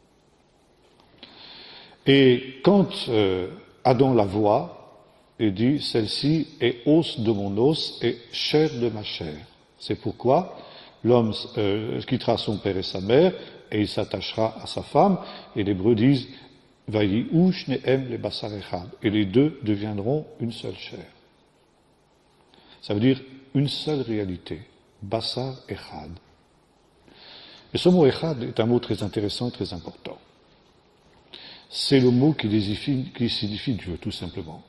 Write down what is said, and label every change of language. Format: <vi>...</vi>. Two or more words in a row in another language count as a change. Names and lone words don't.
<fr>Et quand Adam la voit, il dit, celle-ci est os de mon os et chair de ma chair. C'est pourquoi l'homme quittera son père et sa mère et il s'attachera à sa femme.</fr> <he>Et les Hébreux disent, ויאוש נאם לבשר אחד.</he> <fr>Et les deux deviendront une seule chair. Ça veut dire une seule réalité,</fr> <he>בשר אחד.</he> <fr>Et ce mot Echad est un mot très intéressant et très important. C'est le mot qui signifie Dieu, tout simplement.</fr>